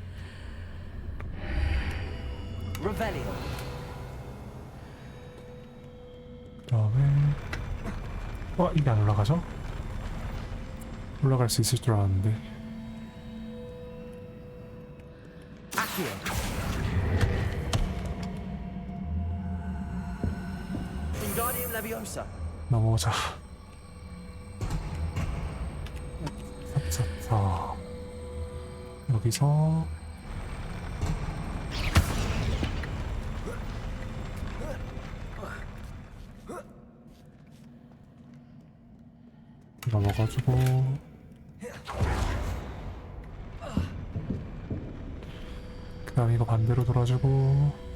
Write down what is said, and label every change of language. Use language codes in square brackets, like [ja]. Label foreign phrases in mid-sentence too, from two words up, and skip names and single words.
[ko] Revelio! 그다음에 이게 안 올라가죠? 올라갈 수 있을 줄 알았는데. Accio! Wingardium Leviosa! 넘어오자. 자, 여기서 넘어가지고 그 다음 이거 반대로 돌아주고